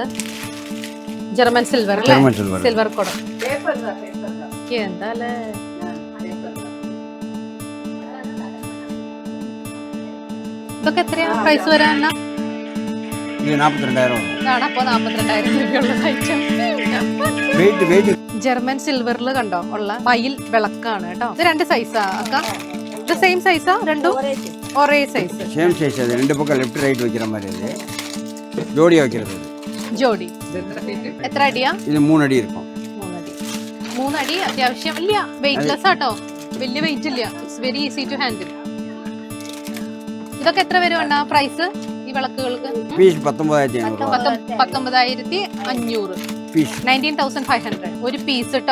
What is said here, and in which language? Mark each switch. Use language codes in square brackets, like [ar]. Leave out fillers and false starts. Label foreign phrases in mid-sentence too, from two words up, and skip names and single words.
[ml] ജർമ്മൻ സിൽവർ അല്ലേ? [ta] ஜெர்மன் சில்வர். [ml] സിൽവർ കുടം. എന്താ ഇതൊക്കെ എത്രയാ പ്രൈസ് വരാൻ? [ta] இது 42,000. [ml] ഇതാണ് അപ്പൊ 42,000 രൂപയുള്ള ഐറ്റം. [ta] வெயிட் [ml] ജർമ്മൻ സിൽവറിൽ കണ്ടോ ഉള്ള മയിൽ വിളക്കാണ് കേട്ടോ. ഇത് 2 സൈസാ അക്ക? ഇത് [en] same size [ml] രണ്ടും? ഒരേ സൈസ്. [en] same size. [ta] அது 2 பக்கம் [en] left right [ta] வைக்கிற மாதிரி இது. ஜோடியா வைக்கிறது இது. [ml] ജോഡി. എത്ര അടിയാ? [ta] இது 3 அடி இருக்கும். [ml] 3 അടി അത്യാവശ്യം ഇല്ല, വെയിറ്റ്ലെസ് ആട്ടോ, വലിയ വെയിറ്റ് ഇല്ല. [en] it's very easy to handle. [ml] ഇതൊക്കെ എത്ര വരും പ്രൈസ് ഈ വിളക്കുകൾക്ക്? പീസ് 19,500. 19,500. പീസ് 19,500 ഒരു പീസ് കേട്ടോ.